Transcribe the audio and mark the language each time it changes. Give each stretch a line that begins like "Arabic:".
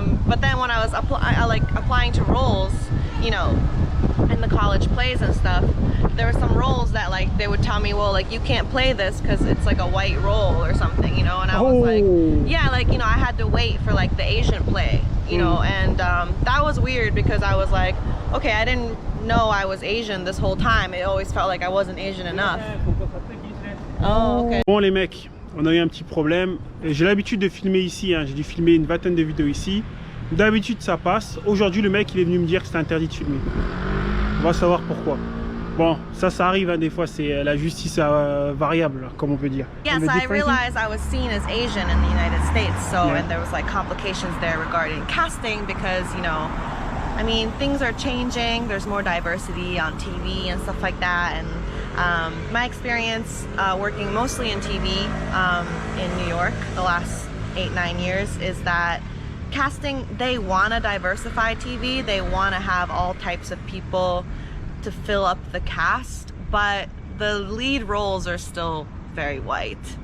English: But then when I was applying to roles, you know, in the college plays and stuff, there were some roles that like they would tell me, well, like you can't play this because it's like a white role or something, you know, and I was like, yeah, like, you know, I had to wait for like the Asian play, you know, and that was weird because I was like, okay, I didn't know I was Asian this whole time. It always felt like I wasn't Asian enough. Oh, good.
French: Bon les mecs, on a eu un petit problème. J'ai l'habitude de filmer ici, hein. J'ai dû filmer une vingtaine de vidéos ici. D'habitude ça passe. Aujourd'hui le mec il est venu me dire que c'était interdit de filmer. On va savoir pourquoi. Bon, ça arrive, hein, des fois c'est la justice variable, comme on peut dire.
English: Yes, I realized I was seen as Asian in the United States, so Yeah. and there was like complications there regarding casting because, you know, I mean, things are changing, there's more diversity on TV and stuff like that, and my experience working mostly in TV in New York the last 8-9 years is that casting, they want to diversify TV, they want to have all types of people to fill up the cast, but the lead roles are still very white.